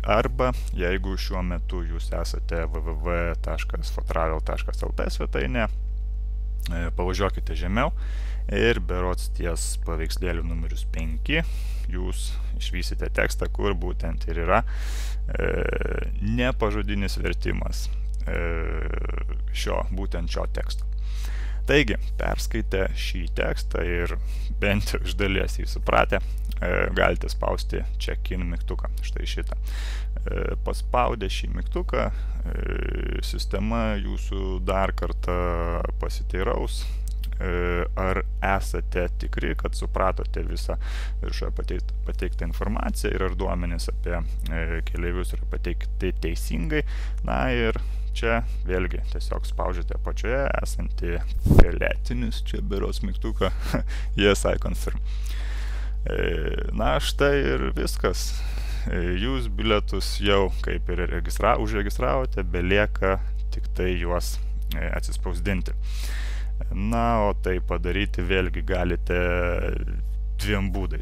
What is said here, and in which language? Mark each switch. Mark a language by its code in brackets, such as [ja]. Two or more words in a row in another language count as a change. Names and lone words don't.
[lt] Arba jeigu šiuo metu jūs esate www.4travel.lt svetainė, pavažiuokite žemiau ir berods ties paveikslėlių numerius 5 jūs išvysite tekstą, kur būtent ir yra nepažodinis vertimas būtent šio teksto. Taigi, perskaitę šį tekstą ir bent iš dalies jį supratę, galite spausti check-in mygtuką, štai šitą. Paspaudę šį mygtuką, sistema jūsų dar kartą pasiteiraus, ar esate tikri, kad supratote visą viršoje pateiktą informaciją ir ar duomenys apie keleivius yra pateikti teisingai. Na ir čia vėlgi tiesiog spaudžiate apačioje esantį fioletinis, čia berods mygtuką, [en] yes, I confirm. [lt] Na štai ir viskas. Jūs bilietus jau kaip ir užregistravote, belieka tik tai juos atsispausdinti. Na, o tai padaryti vėlgi galite dviem būdais.